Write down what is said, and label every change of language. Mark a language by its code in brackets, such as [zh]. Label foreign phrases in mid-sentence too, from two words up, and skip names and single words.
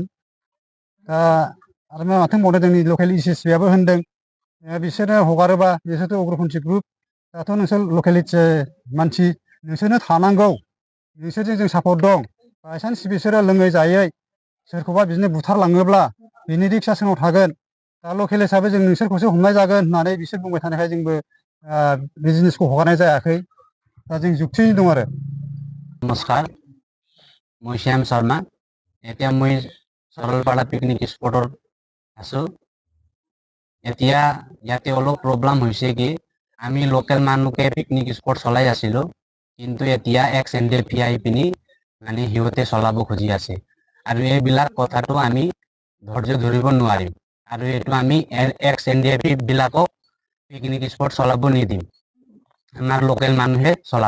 [brx] दा आरो माथो होनबावनो, जोंनि लकेल एसएसबिआबो होनदों बिसोरनो हगारोबा, बिसोरथ' उग्रपन्थी ग्रुप, दाथ' नोंसोर लकेलिटि मानसि, नोंसोरनो थानांगौ, नोंसोरजों जों सापर्ट दं। बायसान्स बिसोरो लोङै जायै सोरखौबा बिदिनो बुथारलाङोब्ला बिनि रिक्सआ सोरनाव थागोन? दा लकेल हिसाबै जों नोंसोरखौसो हमनाय जागोन होननानै बिसोर बुंबाय थानायखाय जोंबो बे जिनिसखौ हगारनाय जायाखै। दा जों जुक्तियैनो दं आरो। [as] नमस्कार, মই শ্যাম শৰ্মা। এতিয়া মই सरलपारा [en] picnic spotৰ [as] आছোঁ। এতিয়া ইয়াতে অলপ প্ৰব্লেম হৈছে কি আমি লোকেল মানুহকে [en] picnic spot [as] চলাই আছিলোঁ, কিন্তু এতিয়া এক্স এনডিএফি আহি পিনি মানে সিহঁতে চলাব খুজি আছে। আৰু এইবিলাক কথাটো আমি ধৈৰ্য ধৰিব নোৱাৰিম, আৰু এইটো আমি এক্স এনডিএফি বিলাকক [en] picnic spot [as] চলাব নিদিম, আমাৰ লোকেল মানুহে চলাব।